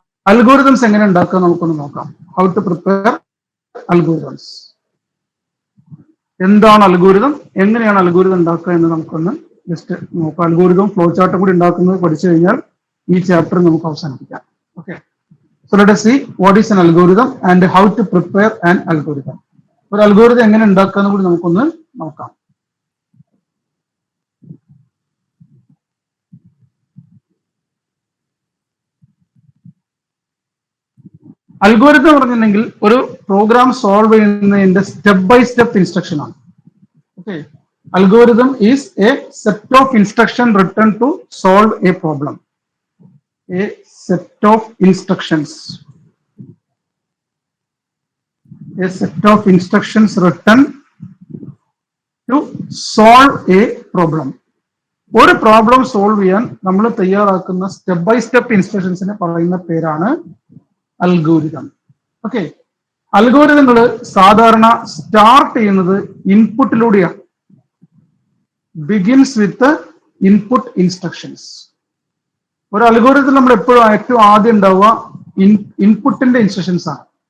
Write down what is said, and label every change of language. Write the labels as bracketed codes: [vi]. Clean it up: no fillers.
[ml] Algorithms എങ്ങനെ ഉണ്ടാക്കുക നമുക്കൊന്ന് നോക്കാം. [en] How to prepare algorithms. [ml] എന്താണ് അൽഗോരിതം, എങ്ങനെയാണ് അൽഗോരിതം ഉണ്ടാക്കുക എന്ന് നമുക്കൊന്ന് ജസ്റ്റ് നോക്കാം. അൽഗോരിതം ഫ്ലോ ചാർട്ടും കൂടി ഉണ്ടാക്കുന്നത് പഠിച്ചു കഴിഞ്ഞാൽ ഈ ചാപ്റ്റർ നമുക്ക് അവസാനിപ്പിക്കാം. [en] Okay, so let us see what is an algorithm and how to prepare an algorithm. [ml] ഒരു അൽഗോരിതം എങ്ങനെ ഉണ്ടാക്കുക എന്ന് കൂടി നമുക്കൊന്ന് നോക്കാം. അൽഗോരിതം എന്ന് പറഞ്ഞിട്ടുണ്ടെങ്കിൽ ഒരു പ്രോഗ്രാം സോൾവ് ചെയ്യുന്നതിന്റെ സ്റ്റെപ്പ് ബൈ സ്റ്റെപ്പ് ഇൻസ്ട്രക്ഷൻ ആണ്. [en] Okay, algorithm is a set of instruction written to solve a problem. A set of instructions. A set of instructions written to solve a problem. [ml] ഒരു problem solve ചെയ്യാൻ നമ്മൾ തയ്യാറാക്കുന്ന step by step ഇൻസ്ട്രക്ഷൻസിനെ പറയുന്ന പേരാണ് algorithm. Okay, അൽഗോരിതങ്ങൾ സാധാരണ start ചെയ്യുന്നത് ഇൻപുട്ടിലൂടെയാണ്. [en] Begins with input instructions. [ml] ഒരു അൽഗോരിതത്തിൽ നമ്മൾ എപ്പോഴും ഏറ്റവും ആദ്യം ഉണ്ടാവുക ഇൻപുട്ടിന്റെ ഇൻസ്ട്രക്ഷൻസ് ആണ്.